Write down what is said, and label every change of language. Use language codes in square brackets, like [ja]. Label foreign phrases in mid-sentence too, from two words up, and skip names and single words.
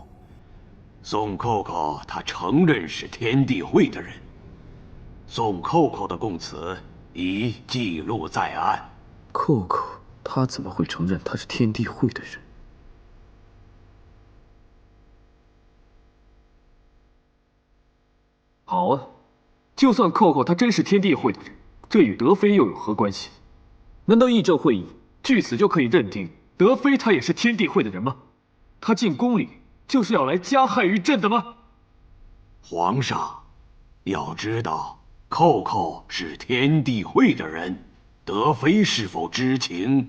[zh] 宋扣扣她承認是天地會的人，宋扣扣的供詞已記錄在案。扣扣她怎麼會承認她是天地會的人？好啊。就算扣扣他真是天地會的人，這與德妃又有何關係？難道議政會議據此就可以認定德妃她也是天地會的人嗎？她進宮裡就是要來加害於朕的嗎？皇上，要知道扣扣是天地會的人，德妃是否知情？